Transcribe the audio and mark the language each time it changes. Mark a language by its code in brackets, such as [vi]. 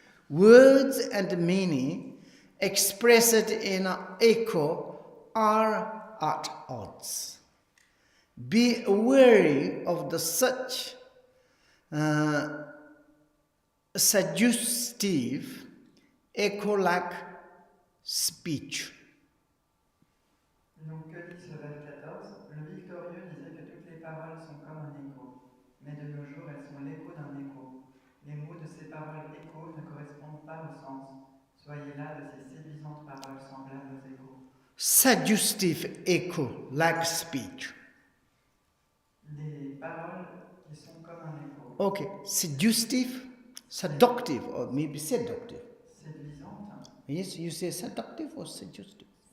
[en] Words and meaning expressed in an echo are at odds. Be wary of the such suggestive echo-like speech. [fr] Donc, que dit ce vers 14? Le victorieux disait que toutes les paroles sont comme un écho, mais de nos jours elles sont l'écho d'un écho. Les mots de ces paroles échos ne correspondent pas au sens. Soyez là de ces séduisantes paroles semblables aux échos. [en] Suggestive echo, like speech. [fr] Des paroles qui sont comme un écho. [en] Okay, seductive, seductive, or maybe seductive. [fr] Séduisante. [en] Yes, you say seductive or suggestive?